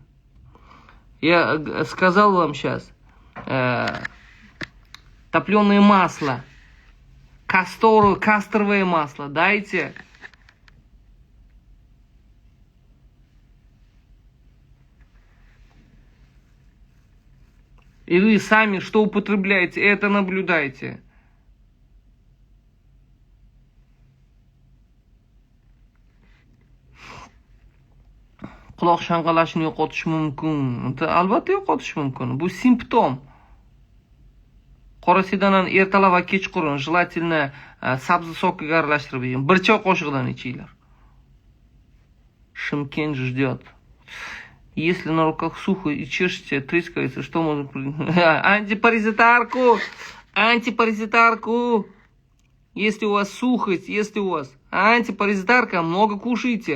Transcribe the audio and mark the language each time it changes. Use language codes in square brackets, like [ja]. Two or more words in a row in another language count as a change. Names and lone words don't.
[ru] Я сказал вам сейчас. Топленое масло. Касторовое масло дайте. И вы сами что употребляете, это наблюдайте. [uz] Quloq shanqalashini yo'qotish mumkin. Albatta yo'qotish mumkin. Bu simptom. Qora sedanani ertalab va kechqurun желательно sabzi sokiga aralashtirib yeng. Bir choy qoshiqdan ichinglar. [ru] Шымкент ждет. Если на руках сухо и чешете, трескается, что можно... Антипаразитарку! Антипаразитарку! Если у вас сухость, если у вас антипаразитарка, много кушайте.